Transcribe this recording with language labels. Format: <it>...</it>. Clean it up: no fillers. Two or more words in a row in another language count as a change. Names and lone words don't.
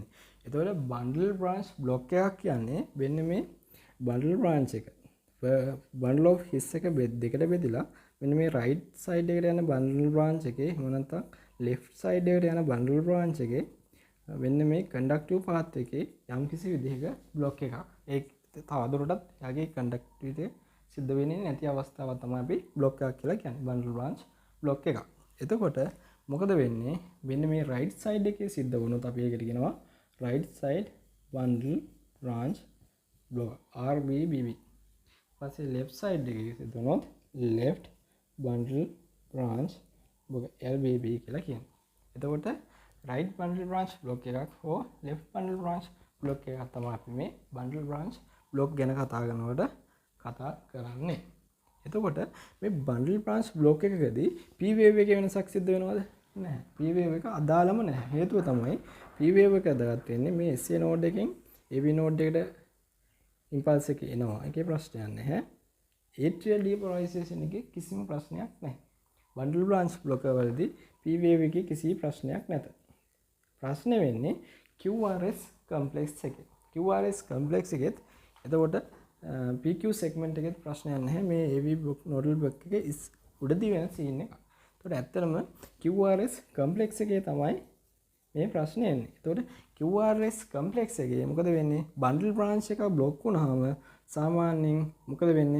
<si>එතකොට</si> <en>bundle branch block</en> <si>එකක් කියන්නේ වෙන මේ</si> <en>bundle branch</en> <si>එක</si> <en>bundle of His</en> <si>එක දෙකට බෙදලා මෙන්න මේ</si> <en>right side</en> <si>එකට යන</si> <en>bundle branch</en> <si>එකේ එහෙම නැත්නම්</si> <en>left side</en> <si>එකට යන</si> <en>bundle branch</en> <si>එකේ මෙන්න මේ</si> <en>conductive path</en> <si>එකේ යම්කිසි විදිහක බ්ලොක් එකක් ඒ තවදුරටත් යාගේ කන්ඩක්ටිවිටි සිද්ධ වෙන්නේ නැති අවස්ථාවක් තමයි අපි බ්ලොක් එකක් කියලා කියන්නේ</si> <en>bundle branch block</en> <si>එකක්. එතකොට මොකද වෙන්නේ? මෙන්න මේ</si> <en>right side</en> <si>එකේ සිද්ධ වුණොත් අපි ඒකට කියනවා</si> <en>right side bundle branch block</en> <si>RBBB. ඊපස්සේ</si> <en>left side</en> <si>එකේ සිද්ධ වුණොත්</si> <en>left bundle branch block</en> <si>LBB කියලා කියන්නේ. එතකොට</si> <en>right bundle branch block</en> <si>එකක් හෝ</si> <en>left bundle branch block</en> <si>එකක් තමයි අපි මේ</si> <en>bundle branch block</en> <si>ගැන කතා කරනකොට කතා කරන්නේ. එතකොට මේ</si> <en>bundle branch block</en> <si>එකකදී</si> <en>P wave</en> <si>එකේ වෙනසක් සිද්ධ වෙනවද? නැහැ.</si> <en>P wave</en> <si>එක අදාළම නැහැ. හේතුව තමයි</si> <en>P wave</en> <si>එක අදාළත් වෙන්නේ මේ</si> <en>SA node</en> <si>එකෙන්</si> <en>AV node</en> <si>එකට impulse එක එනවා. ඒකේ ප්‍රශ්නයක් නැහැ.</si> <en>atrial depolarization</en> <si>එකේ කිසිම ප්‍රශ්නයක් නැහැ.</si> <en>bundle branch block</en> <si>වලදී</si> <en>P wave</en> <si>එකේ කිසි ප්‍රශ්නයක් නැත. ප්‍රශ්නේ වෙන්නේ</si> <en>QRS complex</en> <si>එකේ.</si> <en>QRS complex</en> <si>එකෙත් එතකොට</si> <en>PQ segment</en> <si>එකෙත් ප්‍රශ්නයක් නැහැ. මේ</si> <en>AV nodal block</en> <si>එකේ උඩදී වෙන scene එක. එතකොට ඇත්තටම</si> <en>QRS complex</en> <si>එකේ තමයි මේ ප්‍රශ්නේ එන්නේ. එතකොට</si> <en>QRS complex</en> <si>එකේ මොකද වෙන්නේ?</si> <en>bundle branch</en> <si>එක block වුණාම සාමාන්‍යයෙන් මොකද වෙන්නේ?</si>